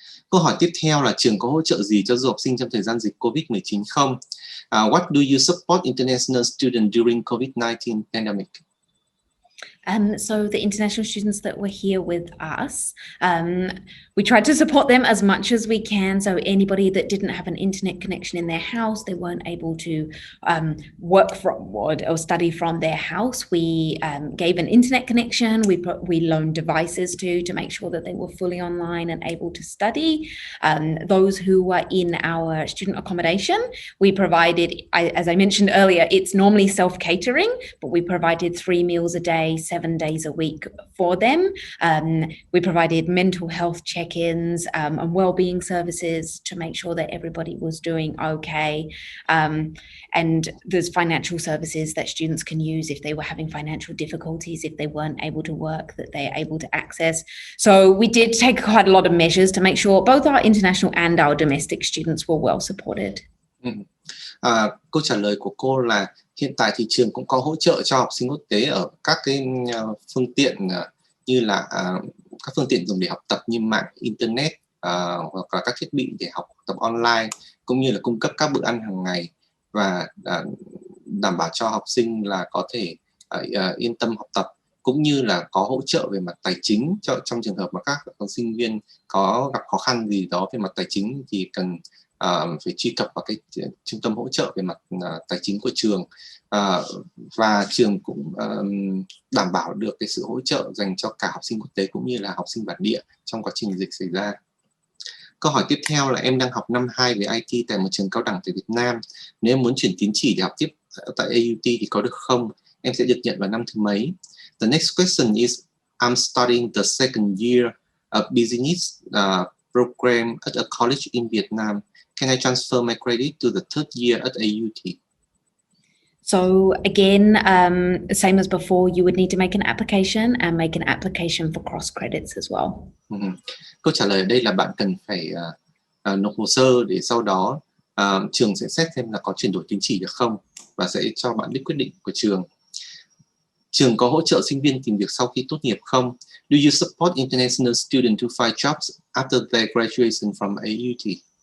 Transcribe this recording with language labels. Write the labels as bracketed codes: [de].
[vi] Câu hỏi tiếp theo là trường có hỗ trợ gì cho du học sinh trong thời gian dịch COVID-19 không? [en] What do you support international students during COVID-19 pandemic? So the international students that were here with us, we tried to support them as much as we can. So anybody that didn't have an internet connection in their house, they weren't able to work from or study from their house. We gave an internet connection. We loaned devices to make sure that they were fully online and able to study. Those who were in our student accommodation, we provided, as I mentioned earlier, it's normally self-catering, but we provided 3 meals a day, 7 days a week for them. We provided mental health check-ins and well-being services to make sure that everybody was doing okay. And there's financial services that students can use if they were having financial difficulties, if they weren't able to work, that they're able to access. So we did take quite a lot of measures to make sure both our international and our domestic students were well supported. [vi] Câu trả lời của cô là hiện tại thì trường cũng có hỗ trợ cho học sinh quốc tế ở các cái phương tiện như là các phương tiện dùng để học tập như mạng internet hoặc là các thiết bị để học tập online, cũng như là cung cấp các bữa ăn hàng ngày và đảm bảo cho học sinh là có thể yên tâm học tập, cũng như là có hỗ trợ về mặt tài chính trong trường hợp mà các sinh viên có gặp khó khăn gì đó về mặt tài chính thì cần phải truy cập vào cái trung tâm hỗ trợ về mặt tài chính của trường, và trường cũng đảm bảo được cái sự hỗ trợ dành cho cả học sinh quốc tế cũng như là học sinh bản địa trong quá trình dịch xảy ra. Câu hỏi tiếp theo là em đang học năm 2 về IT tại một trường cao đẳng tại Việt Nam. Nếu em muốn chuyển tín chỉ để học tiếp tại AUT thì có được không? Em sẽ được nhận vào năm thứ mấy? [en] The next question is, I'm studying the second year of business program at a college in Vietnam. Can I transfer my credit to the third year at AUT? So again, same as before, you would need to make an application and make an application for cross credits as well. [vi] Câu trả lời ở đây là bạn cần phải nộp hồ sơ để sau đó trường sẽ xét xem là có chuyển đổi tín chỉ được không và sẽ cho bạn biết quyết định của trường. Trường có hỗ trợ sinh viên tìm việc sau khi tốt nghiệp không? [en] Do you support international students to find jobs after their graduation from AUT?